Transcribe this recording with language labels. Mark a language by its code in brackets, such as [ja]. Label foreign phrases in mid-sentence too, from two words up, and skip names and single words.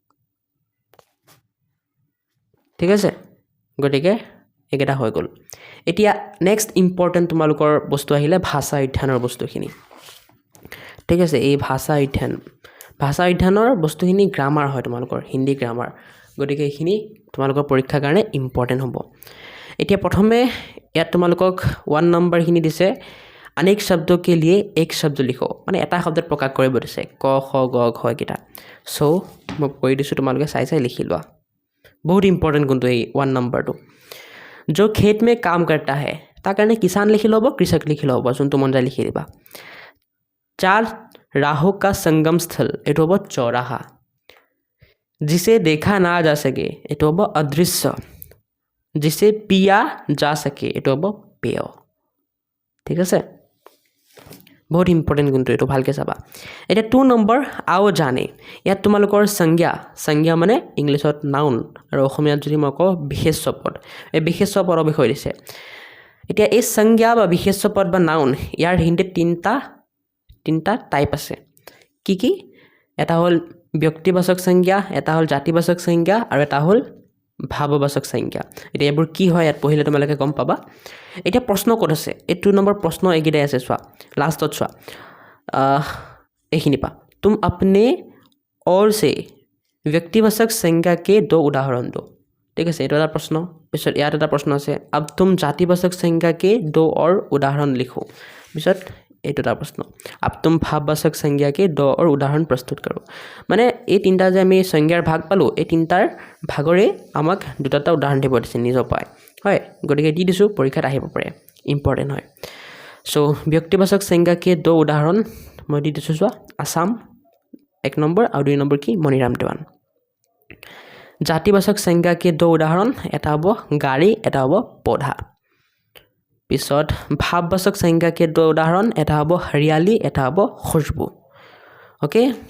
[as] ঠিক আছে গতিকে এইকেইটা হৈ গ'ল এতিয়া [en] next important [as] তোমালোকৰ বস্তু আহিলে ভাষা অধ্যয়নৰ বস্তুখিনি ঠিক আছে এই ভাষা অধ্যয়নৰ বস্তুখিনি গ্ৰামাৰ হয় তোমালোকৰ হিন্দী গ্ৰামাৰ গতিকে এইখিনি তোমালোকৰ পৰীক্ষাৰ কাৰণে ইম্পৰ্টেণ্ট হ'ব এতিয়া প্ৰথমে ইয়াত তোমালোকক 1 নম্বৰখিনি দিছে [hi] अनेक शब्दों के लिए एक शब्द लिखो [as] মানে এটা শব্দত প্ৰকাশ কৰিব দিছে ক খ গ ঘ কিটা সো মই কৈ দিছোঁ তোমালোকে চাই লিখি লোৱা বহুত ইম্পৰ্টেণ্ট কিন্তু এই 1 নম্বৰটো [hi] जो खेत में काम करता है [as] তাৰ কাৰণে किसान লিখি ল'ব কৃষক লিখি ল'ব যোনটো মন যায় লিখি দিবা [hi] 4 राहों का संगम स्थल [as] এইটো হ'ব চৌৰাহা [hi] जिसे देखा ना जा सके [as] এইটো হ'ব অদৃশ্য [hi] जिसे पिया जा सके [as] এইটো হ'ব পেয় ঠিক আছে বহুত ইম্পৰ্টেণ্ট কিন্তু এইটো ভালকৈ চাবা এটা 2 নম্বৰ আও জানে ইয়াত তোমালোকৰ সংজ্ঞা মানে ইংলিছত নাউন আৰু অসমীয়াত যদি মই কওঁ বিশেষ্য পদ এই বিশেষ্য পদৰ বিষয়ে দিছে এতিয়া এই সংজ্ঞা বা বিশেষ্য পদ বা নাউন ইয়াৰ হিন্দীত তিনিটা টাইপ আছে কি এটা হ'ল ব্যক্তিবাচক সংজ্ঞা এটা হ'ল জাতিবাচক সংজ্ঞা আৰু এটা হ'ল ভাৱবাচক সংজ্ঞা এতিয়া এইবোৰ কি হয় ইয়াত পঢ়িলে তোমালোকে গম পাবা এতিয়া প্ৰশ্ন ক'ত আছে এই 2 নম্বৰ প্ৰশ্ন এইকেইটাই আছে চোৱা লাষ্টত চোৱা এইখিনি পা [hi] तुम अपने और से व्यक्तिवाचक संज्ञा के 2 उदाहरण दो [as] ঠিক আছে এইটো এটা প্ৰশ্ন পিছত ইয়াত এটা প্ৰশ্ন আছে [hi] अब तुम जातिवाचक संज्ञा के 2 और उदाहरण लिखो [as] পিছত এইটো এটা প্ৰশ্ন [hi] अब तुम भाववाचक संज्ञा के 2 और उदाहरण प्रस्तुत करो [as] মানে এই তিনটা যে আমি সংজ্ঞাৰ ভাগ পালো এই তিনটাৰ ভাগৰে আমাক দুটা উদাহৰণ দিব দিছে নিজৰ পায় হয় গতিকে দি দিছোঁ পৰীক্ষাত আহিব পাৰে ইম্পৰ্টেণ্ট হয় সো ব্যক্তিবাচক সংজ্ঞা के 2 উদাহৰণ মই দি দিছোঁ চোৱা আসাম 1 নম্বৰ আৰু 2 নম্বৰ কি মণিৰাম দেৱান জাতিবাচক সংজ্ঞা के 2 উদাহৰণ এটা হ'ব গাড়ী এটা হ'ব পৌধা পিছত ভাৱবাচক সংজ্ঞা के 2 উদাহৰণ এটা হ'ব হৰিয়ালি এটা হ'ব খুশবু ওকে